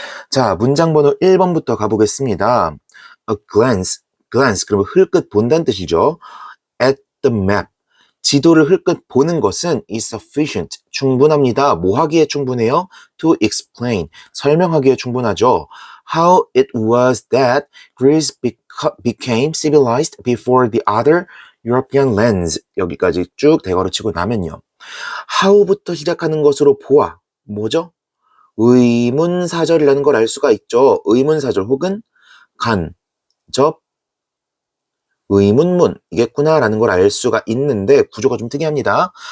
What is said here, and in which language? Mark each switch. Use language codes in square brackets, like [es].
[ko] 자, 문장 번호 1번부터 가보겠습니다. [en] A glance, [ko] 그러면 흘끗 본다는 뜻이죠. [en] At the map, [ko] 지도를 흘끗 보는 것은 [en] is sufficient, [ko] 충분합니다. 뭐 하기에 충분해요? [en] To explain, [ko] 설명하기에 충분하죠. [en] How it was that Greece became civilized before the other European lands. [ko] 여기까지 쭉 대괄호 치고 나면요. how부터 시작하는 것으로 보아. 뭐죠? 의문사절이라는 걸 알 수가 있죠. 의문사절 혹은 간접 의문문이겠구나라는 걸 알 수가 있는데 구조가 좀 특이합니다.